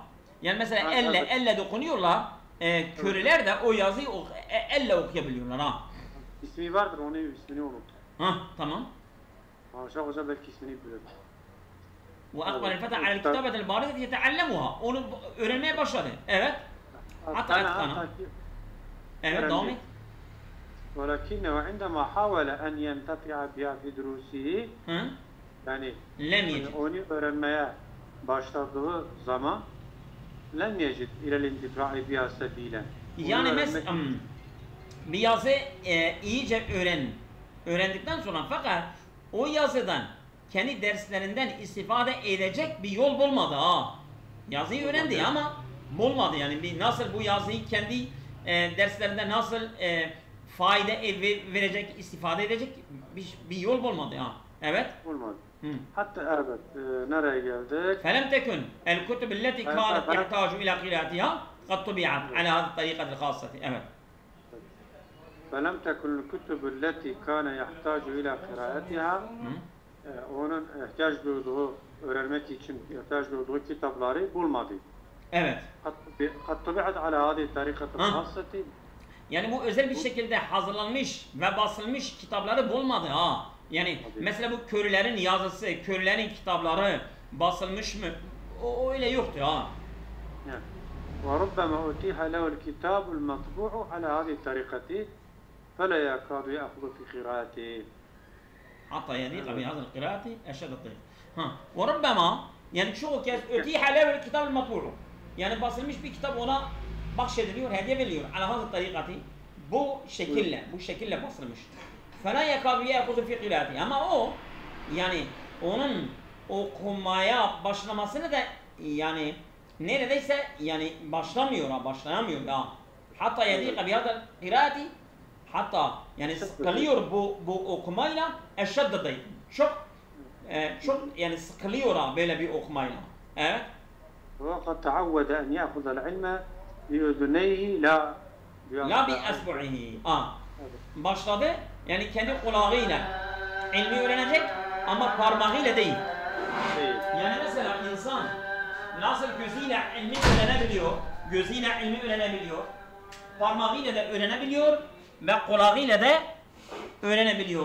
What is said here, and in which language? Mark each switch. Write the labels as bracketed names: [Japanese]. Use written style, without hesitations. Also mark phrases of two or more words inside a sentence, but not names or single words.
[Turkish] Yani mesela elle dokunuyorlar. Körler de o yazıyı elle okuyabiliyorlar ha. İsmi vardır, onun ismini unuttum. Ha tamam. Aşağı hoca belki ismini bilir. [Arabic] وأقبل الفتى على الكتابة البارزة يتعلمها. [Turkish] Onu öğrenmeye başladı. Evet. [Arabic] حتى أتقنها. [Turkish] Evet devam et. [Arabic] ولكنه عندما حاول أن ينتفع بها في دروسه [Turkish] yani onu öğrenmeye başladığı zaman [Arabic] لم يجد إلى الانتفاع بها سبيلا. [Turkish] Yani mesela bir yazı iyice öğrendikten sonra fakat o yazıdan kendi derslerinden istifade edecek bir yol bulmadı ha. Yazıyı öğrendi ama bulmadı yani nasıl bu yazıyı kendi derslerinde nasıl fayda verecek, istifade edecek bir yol bulmadı ha. Evet. Bulmadı. Hatta evet nereye geldik? [Arabic] فلم تكن الكتب التي كانت تحتاج إلى قراءتها قد طبعت على هذه الطريقة الخاصة. [Turkish] Evet. [Arabic] فلم تكن الكتب التي كان يحتاج إلى قراءتها [Turkish] onun ihtiyaç duyduğu öğrenmek için ihtiyaç duyduğu kitapları bulmadı. Evet. [Arabic] قد طبعت على هذه الطريقة الخاصة. [Turkish] Yani bu özel bir şekilde hazırlanmış ve basılmış kitapları bulmadı ha. Yani mesela bu körlerin yazısı, körlerin kitapları basılmış mı? O öyle yoktu ha. [Arabic] وَرُبَّمَا أُتِيحَ لَهُ الْكِتَابُ الْمَطْبُوعُ عَلَى هَذِهِ الطَّرِيقَةِ فَلَا يَكَادُ يَأْخُذُ فِي قِرَاءَتِهِ. حتى يليق بهذه القراءة أشد الطريق. [Turkish] وَرُبَّمَا yani çoğu kez [Arabic] أُتِيحَ لَهُ الْكِتَابُ الْمَطْبُوعُ [Turkish] yani basılmış bir kitap ona bahşediliyor, hediye veriliyor. [Arabic] عَلَى هَذِهِ الطَّرِيقَةِ [Turkish] bu şekille basılmış. [Arabic] فَلَا يَكَادُ يَأْخُذُ فِي قِرَاءَتِهِ [Turkish] ama o yani onun okumaya başlamasını da yani neredeyse yani başlayamıyor ya. [Arabic] حتى يضيق بهذه القراءة [Turkish] hatta yani sıkılıyor bu okumayla eşedde çok çok yani sıkılıyor böyle bir okumayla. Evet. [Arabic] وقد تعود أن يأخذ العلم بأذنيه لا لا بإصبعه. [Turkish] Başladı yani kendi kulağıyla ilmi öğrenecek ama parmağıyla değil. Yani mesela insan nasıl gözüyle ilmi öğrenebiliyor, gözüyle ilmi öğrenebiliyor, parmağıyla da öğrenebiliyor ve kulağıyla da öğrenebiliyor.